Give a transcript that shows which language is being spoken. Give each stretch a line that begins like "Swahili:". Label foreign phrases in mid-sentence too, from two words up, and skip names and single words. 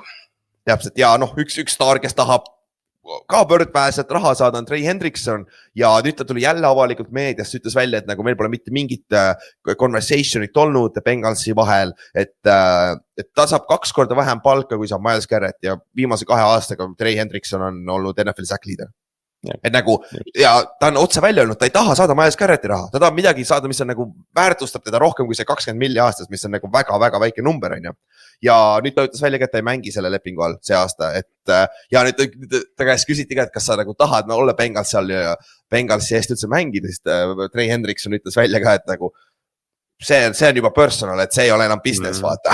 Estonian: Täpselt ja noh, üks staar, kes tahab ka pöördpääselt raha saada on Trey Hendrickson ja nüüd ta tuli jälle avalikult meediast, ütles välja, et nagu meil pole mitte mingit conversation'it olnud Bengalsi vahel, et ta saab 2 korda vähem palka, kui saab Myles Garrett ja viimase 2 aastaga Trey Hendrickson on olnud
English: NFL sack leader.
Estonian: Et nagu, ja ta on otse välja öelnud, ta ei taha saada Myles Garretti raha, ta tahab midagi saada, mis on nagu väärtustab teda rohkem kui see 20 milli aastas, mis on nagu väga-väga väike number, on ju. Ja nüüd ta ütles välja, et ta ei mängi selle lepingu all see aasta, et ja nüüd ta käest küsiti ka, et kas sa nagu tahad olla Bengals seal ja Bengalsi eest üldse mängida, siis Trey Hendrickson ütles välja ka, et nagu see on juba personal, et see ei ole enam business, vaata.